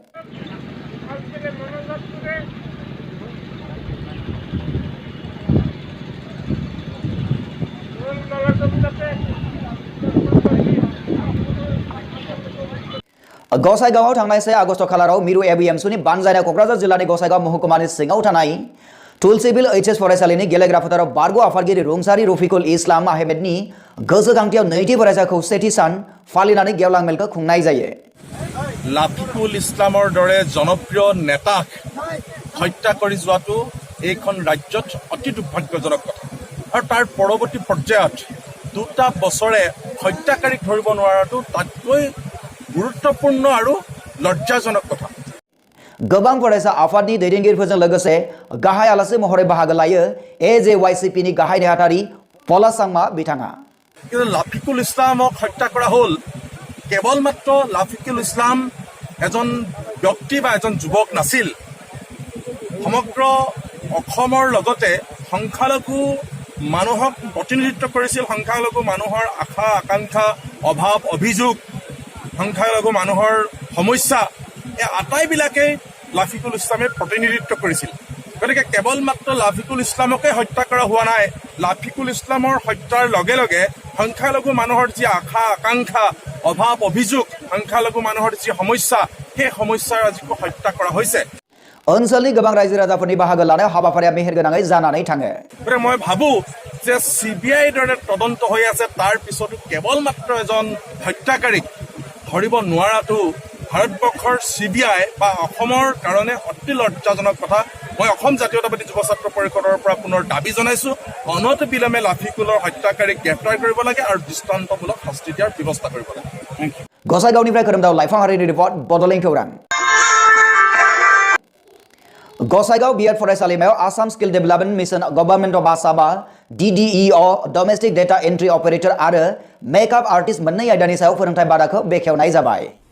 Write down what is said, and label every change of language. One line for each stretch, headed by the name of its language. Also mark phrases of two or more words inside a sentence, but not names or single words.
Bodo: Gosaigao Tangnai Se Agosto Kalarau Miru ABMC ni Banjana Kokrajhar Jillani Gosaigao Mohkumani Singau Tanai Tulsibil HS Foraisalini Gelegraph Utarau Bargo Afadgiri Rungsari Rofikul Islam Ahmed ni Gosa Kangtau Naiti Foraisa Kausiti San Falinani Gewlang Melka Khungnai Jaye
Assamese: লাফিকুল ইছলামৰ দৰে জনপ্ৰিয় নেতাক হত্যা কৰি যোৱাটো এইখন ৰাজ্যত অতি দুৰ্ভাগ্যজনক কথা আৰু তাৰ পৰৱৰ্তী পৰ্যায়ত দুটা বছৰে হত্যাকাৰীক ধৰিব নোৱাৰাটো তাতকৈ গুৰুত্বপূৰ্ণ আৰু লজ্জাজনক কথা
Bodo: Gobang Foraisa Afadni दैदेनगिरिफोरजों लोगोसे गाहाय आलासि महरै बाहागो लायो AJYCP नि गाहाय नेहाथारि पलासांमा बिथाङा
Assamese: কিন্তু লাফিকুল ইছলামক হত্যা কৰা হ'ল কেৱল মাত্ৰ লাফিকুল ইছলাম এজন ব্যক্তি বা এজন যুৱক নাছিল সমগ্ৰ অসমৰ লগতে সংখ্যালঘু মানুহক প্ৰতিনিধিত্ব কৰিছিল সংখ্যালঘু মানুহৰ আশা আকাংক্ষা অভাৱ অভিযোগ সংখ্যালঘু মানুহৰ সমস্যা এই আটাইবিলাকে লাফিকুল ইছলামে প্ৰতিনিধিত্ব কৰিছিল গতিকে কেৱল মাত্ৰ লাফিকুল ইছলামকে হত্যা কৰা হোৱা নাই লাফিকুল ইছলামৰ হত্যাৰ লগে লগে সংখ্যালঘু মানুহৰ যি আশা আকাংক্ষা অভাৱ অভিযোগ সংখ্যালঘু মানুহৰ যি সমস্যা সেই সমস্যাৰ আজিকো হত্যা কৰা হৈছে
Bodo: ओनसोलनि गोबां रायजो राजाफोरनि बाहागो लानाय हाबाफारिया मेहेरगोनाङै जानानै थाङो
Assamese: মই ভাবোঁ যে CBI দৰে তদন্ত হৈ আছে তাৰ পিছতো কেৱল মাত্ৰ এজন হত্যাকাৰীক ধৰিব নোৱাৰাটো ভাৰতবৰ্ষৰ CBI বা অসমৰ কাৰণে অতি লজ্জাজনক কথা মই অসম জাতীয়তাবাদী যুৱ ছাত্ৰ পৰিষদৰ পৰা পুনৰ দাবী জনাইছোঁ অনতি বিলম্বে লাফিকুলৰ হত্যাকাৰীক গ্ৰেপ্তাৰ কৰিব লাগে আৰু দৃষ্টান্তমূলক শাস্তি দিয়াৰ ব্যৱস্থা কৰিব লাগে
Bodo: Gosaigao-niफ्राय खोरोमदाव लाइफां हारिनि रिपर्ट बड'लेण्ड खौरां Gosaigao B.Ed फरायसालिमायाव आसाम स्किल डेभेलपमेन्ट मिशन गभर्नमेन्ट अफ आसामआ DDEO
English: domestic data entry operator
Bodo: आरो
English: makeup artist
Bodo: मोननै आयदानि सायाव फोरोंथाय बादाखौ बेखेवनाय जाबाय